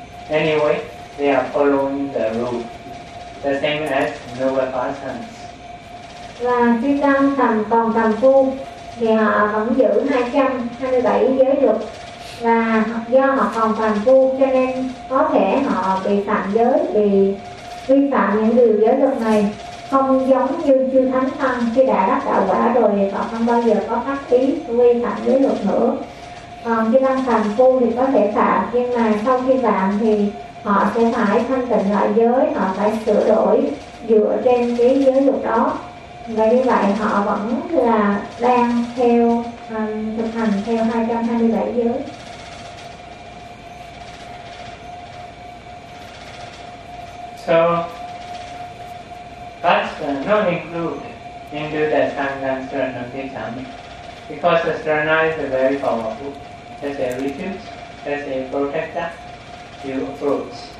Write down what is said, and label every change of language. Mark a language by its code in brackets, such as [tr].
[en] Anyway, they are following the rule. The same as noble persons. [vi] Và khi tâm tầm còn tầm phu, thì họ vẫn giữ 227 giới luật. Và do họ còn phàm phu cho nên có thể họ bị phạm giới, bị vi phạm những điều giới luật này, không giống như chư thánh tăng khi đã đắc đạo quả rồi thì họ không bao giờ có phát ý vi phạm giới luật nữa. Còn chư tăng phàm phu thì có thể phạm, nhưng mà sau khi phạm thì họ sẽ phải thanh tịnh lại giới, họ phải sửa đổi dựa trên cái giới luật đó. Và như vậy họ vẫn là đang theo thực hành theo 227 giới. [en] So that's not included into the Sangha Sarana Dhamma, because the Sarana is a very powerful as a refuge, as a protector to approach.